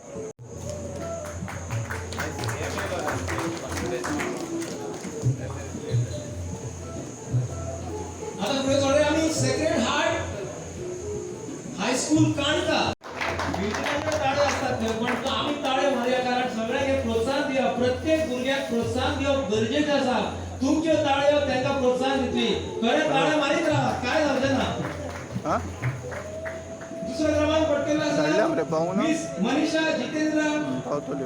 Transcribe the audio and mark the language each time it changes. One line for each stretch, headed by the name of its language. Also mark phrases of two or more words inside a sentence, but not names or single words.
Marathi: आता पुढे थोडे आम्ही सेक्रेड हार्ट हायस्कूल काणका विद्यार्थ्यांचे ताळे असतात ते, पण तो आम्ही ताळे मारूया कारण सगळ्यांक प्रोत्साहन दिया.
Konkani: प्रत्येक भुरग्याक प्रोत्साहन दिवप गरजेचं आसा. तुमचे ताळे त्यांना प्रोत्साहन दितली.
Marathi: खरे ताळे मारीत राहा, काय जावचें ना. हां दुसरा क्रमांक पटकेला
Konkani: धाडल्या मरे, पाहू ना. मिस मनीषा जितेंद्र पावतले